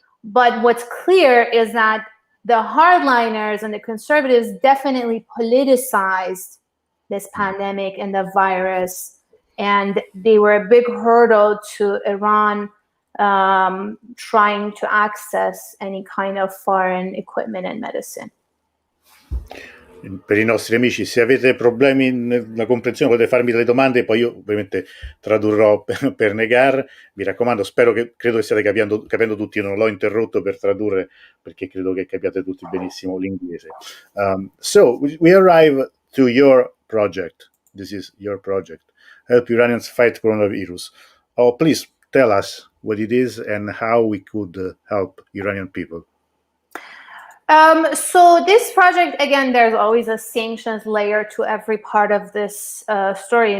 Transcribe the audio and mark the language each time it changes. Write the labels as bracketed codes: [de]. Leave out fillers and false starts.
[en] But what's clear is that the hardliners and the conservatives definitely politicized this pandemic and the virus. And they were a big hurdle to Iran trying to access any kind of foreign equipment and medicine. [it] Per i nostri amici, se avete problemi nella comprensione potete farmi delle domande, poi io ovviamente tradurrò per Negar. Mi raccomando, credo che stiate capendo tutti, non l'ho interrotto per tradurre perché credo che capiate tutti benissimo l'inglese. [en] So we arrive to your project. This is your project. Help Iranians fight coronavirus. Oh, please tell us what it is and how we could help Iranian people. So this project, again, there's always a sanctions layer to every part of this story.